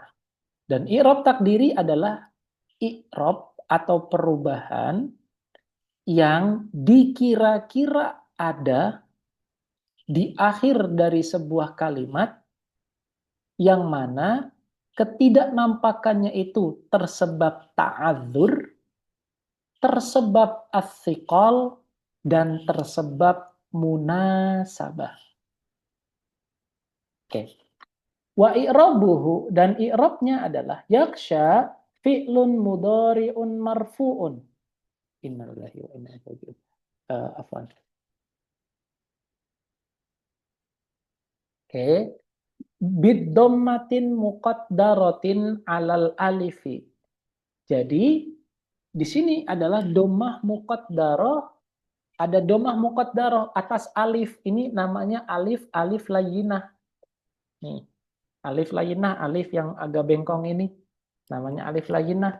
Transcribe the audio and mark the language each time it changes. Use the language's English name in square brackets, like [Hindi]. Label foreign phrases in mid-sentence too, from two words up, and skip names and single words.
[Indonesian] Dan [Arabic] إعراب تقديري [Indonesian] adalah i'rab atau perubahan yang dikira-kira ada di akhir dari sebuah kalimat yang mana ketidaknampakannya itu tersebab ta'adzur, tersebab as-siqal, dan tersebab munasabah. Oke. [Arabic] وإعرابه, [Indonesian] dan i'rabnya adalah [Arabic] يخشى فعل مضارع مرفوع. إنا لله وإنا إليه راجعون. [Indonesian] Afwan. Oke. [Arabic] بضمة مقدرة على الألف. [Indonesian] Jadi di sini adalah [Arabic] ضمة مقدرة, [Indonesian] ada [Arabic] ضمة مقدرة [Indonesian] atas alif. Ini namanya [Arabic] ألف لينة. [Indonesian] Nih, [Arabic] ألف لينة, [Indonesian] alif yang agak bengkong ini namanya [Arabic] ألف لينة.